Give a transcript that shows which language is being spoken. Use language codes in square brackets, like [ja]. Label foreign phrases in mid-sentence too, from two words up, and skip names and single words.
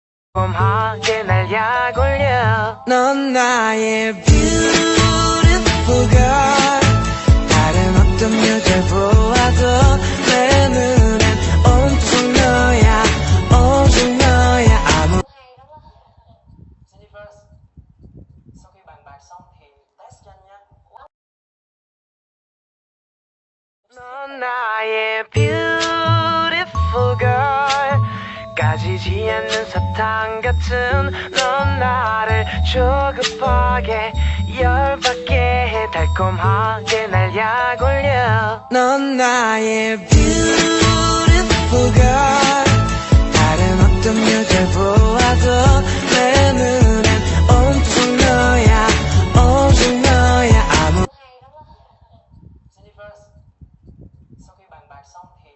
[ko] 꼼꼼하게 날 약올려. 넌 나의 [en] beautiful girl. [ko] 다른 어떤 여자 보아도 내 눈엔 온통 너야, 오직 너야. 아무 [vi] Sau khi bàn bạc xong thì test nhanh nha. [ko] 넌 나의 [en] beautiful girl. [ko] 까지지 않는 사탕 같은 넌 나를 조급하게 열받게 해. 달콤하게 날 약올려. 넌 나의 [en] beautiful girl. [ko] 다른 어떤 여자 보아도 내 눈엔 온통 너야, 오직 너야. 아무 [vi] Sau khi bàn bạc xong